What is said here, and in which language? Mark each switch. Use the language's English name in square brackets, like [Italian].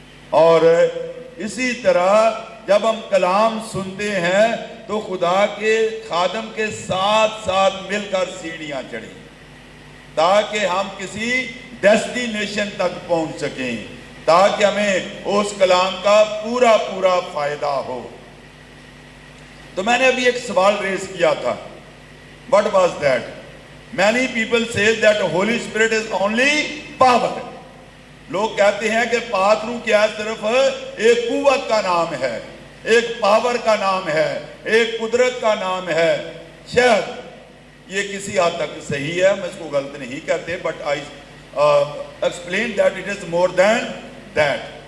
[Urdu] اور اسی طرح جب ہم کلام سنتے ہیں تو خدا کے خادم کے ساتھ ساتھ مل کر سیڑھیاں چڑھیں تاکہ ہم کسی ڈیسٹینیشن تک پہنچ سکیں, تاکہ ہمیں اس کلام کا پورا پورا فائدہ ہو. تو میں نے ابھی ایک سوال ریز کیا تھا. [English] What was that? Many people say that Holy Spirit is only power. [Urdu] لوگ کہتے ہیں کہ پاک روح کیا ہے؟ صرف ایک قوت کا نام ہے, ایک پاور کا نام ہے, ایک قدرت کا نام ہے. شاید یہ کسی حد تک صحیح ہے, ہم اس کو غلط نہیں کہتے, [English] but I explain that it is more than that.